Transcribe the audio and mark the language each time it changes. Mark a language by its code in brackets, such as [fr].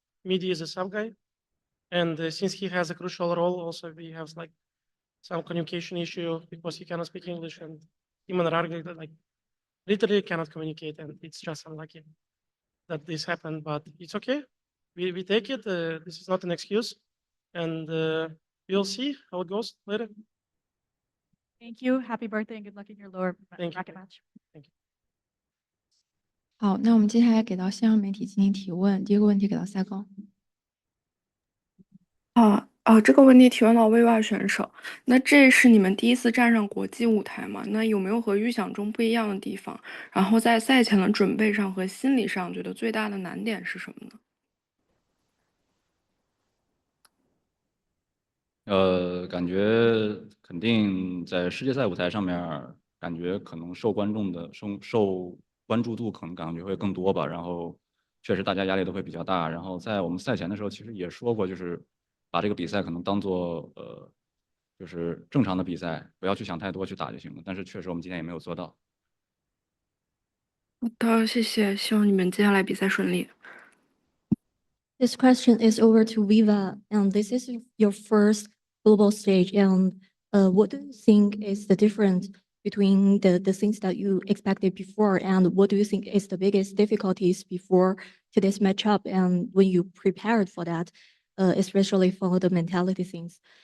[en] Midi is a sub guy, and since he has a crucial role, also we have like some communication issue because he cannot speak English, and him and Rarga like literally cannot communicate, and it's just unlucky. that this happened, but it's okay. We take it. This is not an excuse, and we'll see how it goes later. Thank you. Happy birthday and good luck in your lower Thank you. bracket match. [zh] 好，那我们接下来给到线上媒体进行提问。第一个问题给到赛高。这个问题提问到位外选手，那这是你们第一次站上国际舞台吗？那有没有和预想中不一样的地方？然后在赛前的准备上和心理上，觉得最大的难点是什么呢？感觉肯定在世界赛舞台上面，感觉可能受关注度可能感觉会更多吧。然后确实大家压力都会比较大。然后在我们赛前的时候，其实也说过，就是把这个比赛可能当做就是正常的比赛，不要去想太多，去打就行了。但是确实我们今天也没有做到。好的，谢谢，希望你们接下来比赛顺利。 [en] This question is over to Viva, and this is your first global stage. And what do you think is the difference between the things that you expected before, and what do you think is the biggest difficulties before today's matchup, and when you prepared for that, especially for the mentality things?